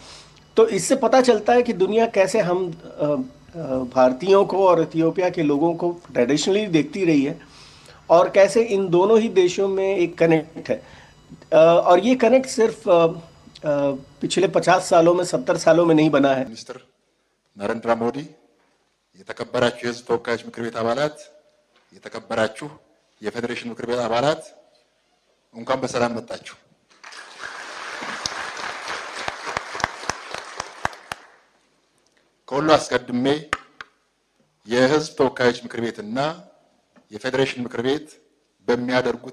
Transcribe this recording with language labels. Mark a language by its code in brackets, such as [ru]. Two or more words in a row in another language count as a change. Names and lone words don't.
[hi] तो इससे पता चलता है कि दुनिया कैसे हम भारतीयों को और इथियोपिया के लोगों को ट्रेडिशनली देखती रही है, और कैसे इन दोनों ही देशों में एक कनेक्ट है। और ये कनेक्ट सिर्फ पिछले 50 सालों में, 70 सालों में नहीं बना है। [am] ሚኒስትር ነረንድራ ሞዲ፣ የተከበራችሁ የሕዝብ ተወካዮች ምክር ቤት አባላት፣ የተከበራችሁ የፌዴሬሽን ምክር ቤት አባላት እንኳን በሰላም መጣችሁ። ከሁሉ አስቀድሜ የሕዝብ ተወካዮች ምክር ቤትና የፌዴሬሽን ምክር ቤት በሚያደርጉት